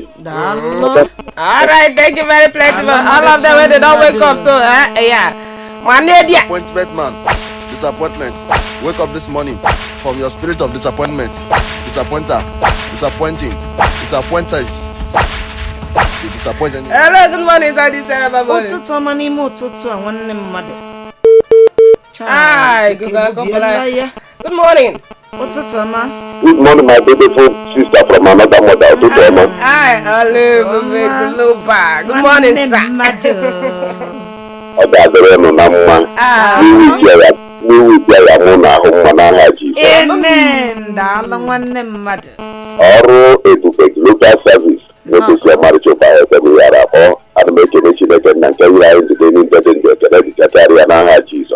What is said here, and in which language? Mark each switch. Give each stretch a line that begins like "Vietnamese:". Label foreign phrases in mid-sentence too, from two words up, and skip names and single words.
English: Alright, thank you very plentiful. All of them when they don't wake up, so yeah. Disappointment, man. Disappointment. Wake up this morning from your spirit of disappointment. Disappointer. Disappointing. Disappointers. Disappointing. Hello, good morning, Daddy Sarah.
Igbo: Ụtụtụ ọma n'ime ụtụtụ a nwanne mmadụ.
English: Hi, good morning.
Igbo: Ụtụtụ ọma.
English: Good morning, my beautiful sister from another mother. Hi, Olive. Good morning, sir. Amen.
Igbo: Daalụ nwanne mmadụ. Ọrụ ebube
English: local service
Igbo: n'obodo ọmarịcha ụbara yara ọ ana m ekele Chineke na nke yiri anyị zite n'ịdede ndị ekele dị karịa n'aha Jizọs.